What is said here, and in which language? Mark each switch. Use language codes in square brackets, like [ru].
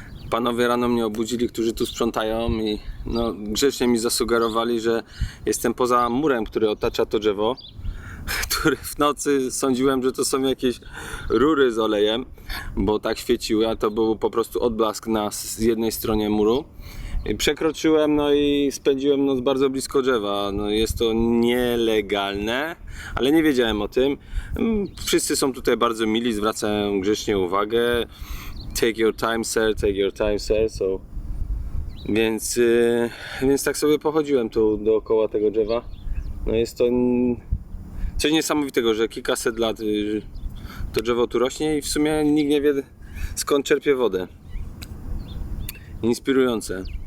[pl] Panowie rano mnie obudzili, którzy tu sprzątają i no, grzecznie mi zasugerowali, że jestem poza murem, który otacza to drzewo, który w nocy sądziłem, że to są jakieś rury z olejem, bo tak świeciły, a to był po prostu odblask na jednej stronie muru. Przekroczyłem, no i spędziłem noc bardzo blisko drzewa. No jest to nielegalne, ale nie wiedziałem o tym. Wszyscy są tutaj bardzo mili, zwracają grzecznie uwagę. [en] Take your time, sir, take your time, sir. [pl] So, więc tak sobie pochodziłem tu dookoła tego drzewa. No jest to coś niesamowitego, że kilkaset lat to drzewo tu rośnie i w sumie nikt nie wie, skąd czerpie wodę. Inspirujące.